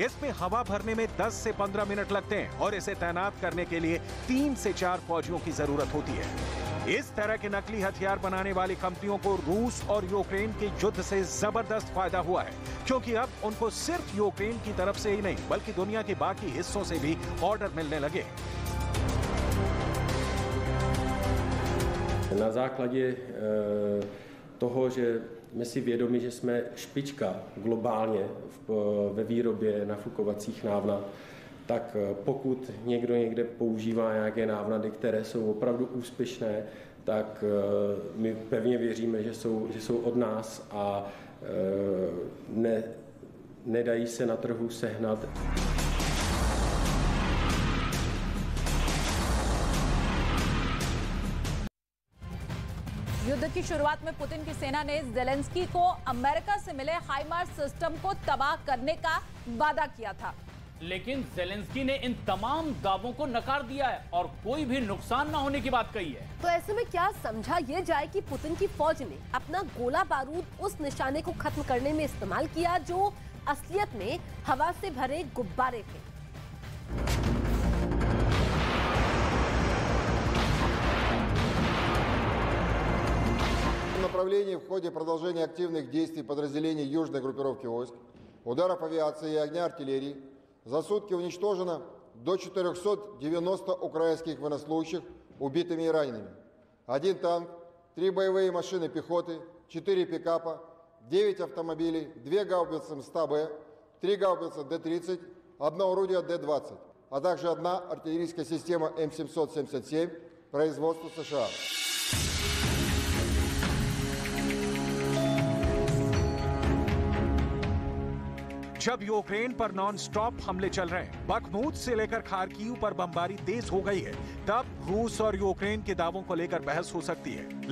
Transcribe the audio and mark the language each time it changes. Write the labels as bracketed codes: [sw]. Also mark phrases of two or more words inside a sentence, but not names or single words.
[hi] इसमें हवा भरने में 10 से 15 मिनट लगते हैं और इसे तैनात करने के लिए 3 से 4 फौजियों की जरूरत होती है। इस तरह के नकली हथियार बनाने वाली कंपनियों को रूस और यूक्रेन के युद्ध से जबरदस्त फायदा हुआ है क्योंकि अब उनको सिर्फ यूक्रेन की तरफ से ही नहीं बल्कि दुनिया के बाकी हिस्सों से भी ऑर्डर मिलने लगे। [cs] Na základě toho, že jsme si vědomi, že jsme špička globálně ve výrobě nafukovacích návnad, tak pokud někdo někde používá nějaké návnady, které jsou opravdu úspěšné, tak my pevně věříme, že jsou od nás a nedají se na trhu sehnat. [hi] युद्ध की शुरुआत में पुतिन की सेना ने ज़ेलेंस्की को अमेरिका से मिले हाइमार्स सिस्टम को तबाह करने का वादा किया था, लेकिन ज़ेलेंस्की ने इन तमाम दावों को नकार दिया है और कोई भी नुकसान ना होने की बात कही है। तो ऐसे में क्या समझा ये जाए कि पुतिन की फौज ने अपना गोला बारूद उस निशाने को खत्म करने में इस्तेमाल किया जो असलियत में हवा से भरे गुब्बारे थे। [ru] Направлении в ходе продолжения активных действий подразделений южной группировки войск, ударов авиации и огня артиллерии за сутки уничтожено до 490 украинских военнослужащих убитыми и ранеными. 1 танк, 3 боевые машины пехоты, 4 пикапа, 9 автомобилей, 2 гаубицы М100Б, 3 гаубицы Д-30, 1 орудие Д-20, а также 1 артиллерийская система М777 производства США. [hi] जब यूक्रेन पर [en] non stop [hi] हमले चल रहे हैं, बखमूत से लेकर खार्किव पर बमबारी तेज हो गई है, तब रूस और यूक्रेन के दावों को लेकर बहस हो सकती है।